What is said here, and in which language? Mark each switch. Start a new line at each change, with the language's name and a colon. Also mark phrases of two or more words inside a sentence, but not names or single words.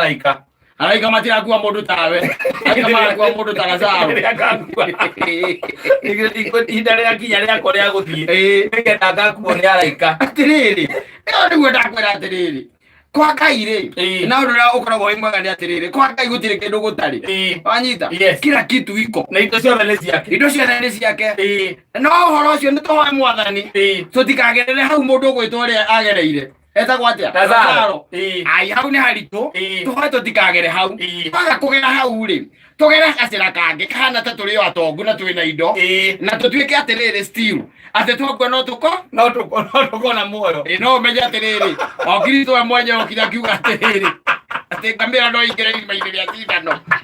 Kikuyu: araika matirakua mũndũ tawe araika marakua mũndũ ta Lazaro ihinda rĩakinya rĩakwa rĩa gũthiĩ nĩgetha ngakuo nĩ araika. Atĩrĩrĩ ĩyo nĩguo ndakwĩra atĩrĩrĩ kwa Ngai rĩ na ũndũ ũrĩa ũkoragwo wĩ mwega nĩ atĩrĩrĩ kwa Ngai gũtirĩ kĩndũ gũtarĩ wanyita
Swahili: kila kitu iko
Kikuyu: na indo ciothe nĩ ciake no ũhoro ũcio nĩ tũhoe Mwathani tũtikagerere hau mũndũ ũgwĩtwo ũrĩa agereire etagwo atĩa Lazaro ai hau nĩ haritũ tũhoe tũtikagere hau kwaga kũgera hau rĩ tũgere gacĩra kangĩ kahana ta tũrĩ o atongu na twĩ na indo na tũtuĩke atĩrĩrĩ still atĩ twakuo no tũko na muoyo no ũmenye atĩrĩrĩ o Kristo we mwenye okire akiuga atĩrĩrĩ atĩ ngamĩra no ingĩre irima-inĩ rĩa cindano